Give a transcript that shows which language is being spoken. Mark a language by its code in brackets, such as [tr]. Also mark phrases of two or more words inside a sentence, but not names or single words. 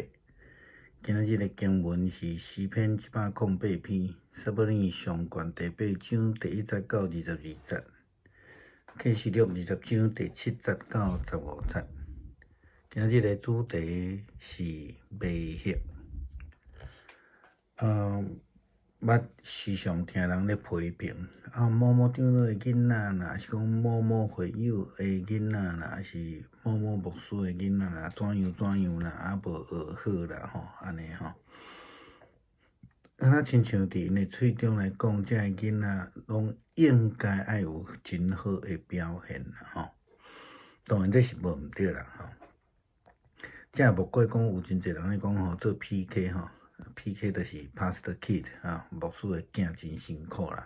[nan] 今日的经文是诗篇108篇，撒母耳上卷第8章第1节到22节，启示录20章第7节到15节。今日的主题是迷惑。捌时常听人咧批评某某长老的囡仔啦，还是讲某某会友的囡仔啦，还是某某牧师的囡仔啦，怎样啦，无学好啦安尼亲像伫因的喙中来讲，这个囡仔拢应该爱有真好的表现啦当然这是无毋对啦这也无怪讲有真侪人咧讲做 PK 就是 [en] Pastor Kid [nan] 牧师的囝真辛苦啦。